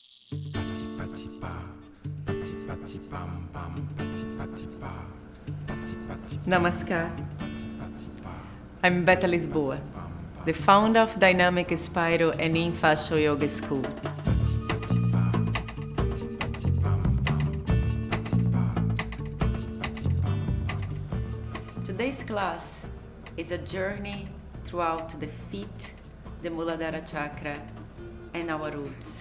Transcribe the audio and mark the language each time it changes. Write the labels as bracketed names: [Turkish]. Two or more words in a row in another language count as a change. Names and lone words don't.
[English] Pati pati pa, pati pati pam pam, pati pati pa, pati pati Namaskar. pati pati pa. I'm Beta Lisboa, the founder of Dynamic Spiral and Fascial Yoga School. Today's class is a journey throughout the feet, the Mooladhara Chakra, and our roots.